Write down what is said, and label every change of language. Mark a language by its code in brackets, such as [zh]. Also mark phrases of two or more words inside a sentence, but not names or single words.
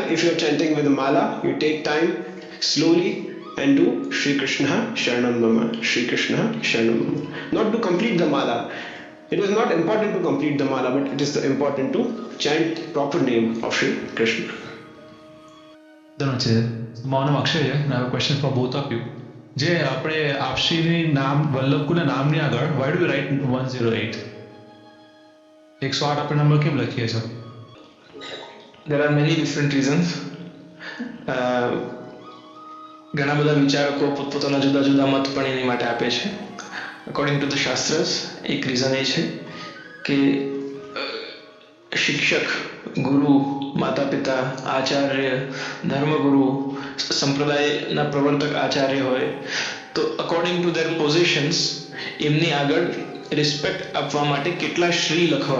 [en] If you are chanting with the mala, you take time slowly and do [sa] श्री कृष्ण शरणं मम, श्री कृष्ण शरणं मम. [en] Not to complete the mala. It is not important to complete the mala, but it is important to chant proper name of Shri Krishna. My name is Akshay and I have a question for both of you. [gu] જે આપણે આપશ્રીની નામ વલ્લભકુના નામની આગળ [en] why do we write [gu] 108? 108 આપણે નંબર કેમ લખીએ છીએ? [en] There are many different reasons. [gu] ઘણા બધા વિચારકો પોતપોતાના જુદા જુદા મત પણ એની માટે આપે છે. [en] according to the shastras [gu] એક રીઝન એ છે કે શિક્ષક, ગુરુ, માતા પિતા, આચાર્ય, ધર્મગુરુ, સંપ્રદાયના પ્રવર્તક આચાર્ય હોય તો [en] according to their positions [gu] એમની આગળ રિસ્પેક્ટ આપવા માટે કેટલા શ્રી લખવા.